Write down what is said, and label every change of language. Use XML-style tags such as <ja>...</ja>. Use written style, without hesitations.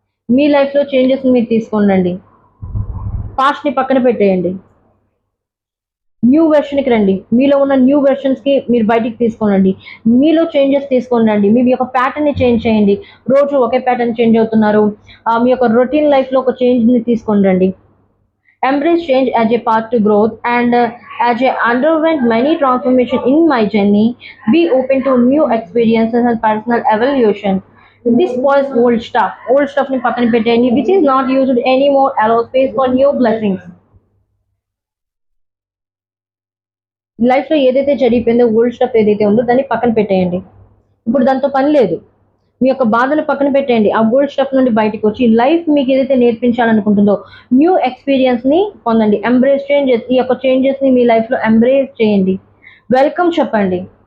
<te>మీ లైఫ్లో చేంజెస్ మీరు తీసుకోండి. పాస్ట్ని పక్కన పెట్టేయండి. న్యూ వెర్షన్కి రండి. మీలో ఉన్న న్యూ వెర్షన్స్కి మీరు బయటికి తీసుకోనండి. మీలో చేంజెస్ తీసుకొని రండి. మీ యొక్క ప్యాటర్న్ని చేంజ్ చేయండి. రోజు ఒకే ప్యాటర్న్ చేంజ్ అవుతున్నారు. మీ యొక్క రొటీన్ లైఫ్లో ఒక చేంజ్ని తీసుకొని రండి.</te> <en>Embrace change as a path to growth and as I underwent many transformation in my journey, be open to new experiences and personal evolution. This was old stuff. Old stuff</en> <te>ni pakan పెట్టేయండి,</te> <en>which is not used anymore. Allow space for new blessings.</en> <te>లైఫ్లో ఏదైతే జరిగిపోయిందో old stuff ఏదైతే ఉందో దాన్ని పక్కన పెట్టేయండి. ఇప్పుడు దాంతో పని లేదు. మీ యొక్క బాధను పక్కన పెట్టేయండి. ఆ ఓల్డ్ స్టఫ్ నుండి బయటకు వచ్చి లైఫ్ మీకు ఏదైతే నేర్పించాలనుకుంటుందో న్యూ ఎక్స్పీరియన్స్ని పొందండి.</te> <en>embrace changes,</en> <te>ఈ యొక్క చేంజెస్ని మీ లైఫ్లో ఎంబ్రేస్ చేయండి. వెల్కమ్ చెప్పండి.</te>